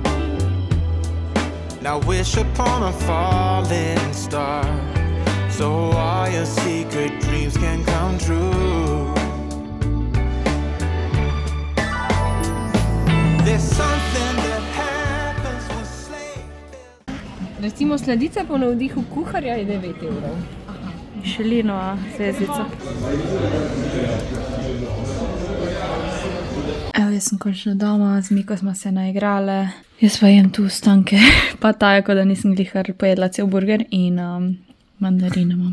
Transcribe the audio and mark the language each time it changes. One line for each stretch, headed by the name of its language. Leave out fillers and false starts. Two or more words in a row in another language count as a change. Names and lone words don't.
English: Now wish upon a falling star, so all your secret dreams can come true. There's something that happens when sleigh.
Slovenian: Recimo sladica po navdihu kuharja je 9 evrov. Mišelinova zvezdica. Evo, jaz sem končno doma, z Miko smo se naigrale. Jaz pa jem tu ostanke, pa tako, da nisem glihar pojedla cel burger in mandarine imam.